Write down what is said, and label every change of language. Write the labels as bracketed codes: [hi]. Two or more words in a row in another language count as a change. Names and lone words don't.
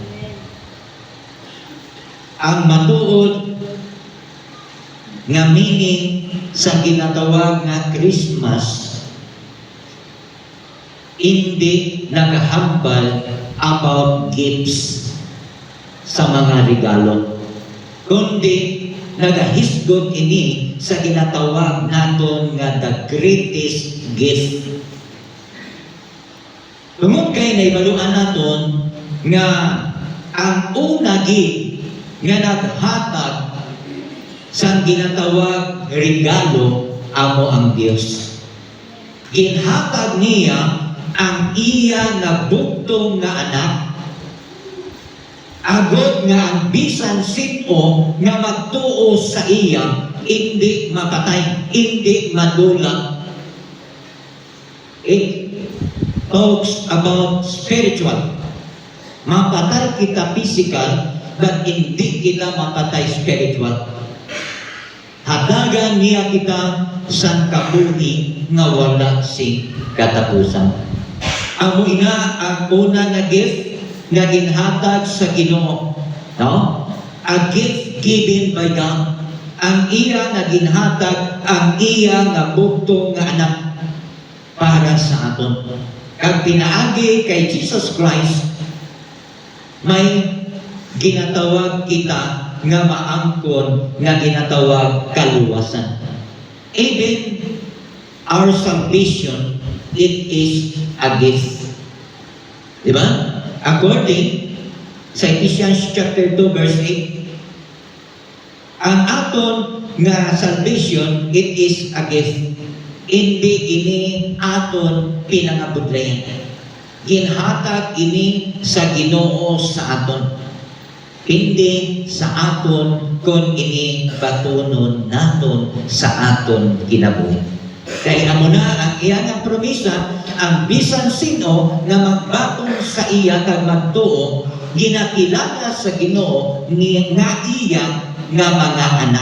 [hil] Ang matuod nga meaning sa ginatawag nga Christmas hindi naghambal about gifts sa mga regalo kundi nagahisgot ini sa ginatawag naton nga [en] the greatest gift. [hil] Tungod kay naibaluan naton nga ang una gid nga naghatag sa ginatawag regalo amo ang Dios. Ginhatag niya ang iya nga bugtong nga anak agod nga ang bisan sino nga magtuo sa iya hindi mapatay, hindi madulang. [en] It talks about spiritual. [hil] Mapatay kita physical, but hindi kita mapatay spiritual. Hatagan niya kita sa kabuhi nga wala sing katapusan. Amo ina ang una nga gift nga ginhatag sa Ginoo, no? [en] A gift given by God. [hil] Ang iya nga ginhatag ang iya nga bugtong nga anak para sa aton. Kag pinaagi kay Jesus Christ may ginatawag kita nga maangkon nga ginatawag kaluwasan. [en] Even our salvation, it is a gift. [hil] Diba? According sa Ephesians chapter 2 verse 8, ang aton nga salvation, [en] it is a gift. [hil] Hindi ini aton pinangabudlayan. Ginhatag ini sa Ginoo sa aton. Hindi sa aton kon ini batunon naton sa aton kinabuhi. Kaya amo na ang iya nga promisa, ang bisan sino nga magbatong sa iya kag magtuo, ginakilala sa Ginoo ni nga iya nga mga anak.